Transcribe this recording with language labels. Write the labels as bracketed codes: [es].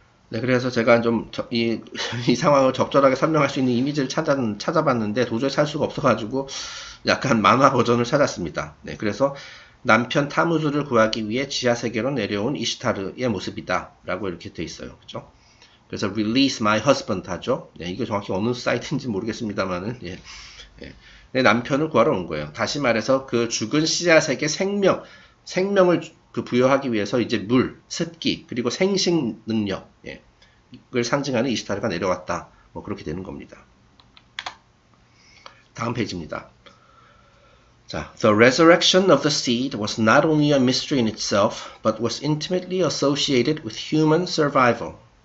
[ko] 네, 그래서 제가 좀 이 상황을 적절하게 설명할 수 있는 이미지를 찾아봤는데 도저히 찾을 수가 없어가지고 약간 만화 버전을 찾았습니다. 네, 그래서 남편 타무즈를 구하기 위해 지하 세계로 내려온 이시타르의 모습이다 라고 이렇게 돼 있어요. 그죠? 그래서 [en] release my husband [ko] 하죠. 네, 이게 정확히 어느 사이트인지 모르겠습니다만은 예. 예. 내 남편을 구하러 온 거예요. 다시 말해서 그 죽은 씨앗에게 생명을 그 부여하기 위해서 이제 물, 습기, 그리고 생식 능력, 예. 을 상징하는 이시타르가 내려왔다. 뭐 그렇게 되는 겁니다. 다음 페이지입니다. [en] 자, The resurrection of the seed was not only a mystery in itself, but was intimately associated with human survival.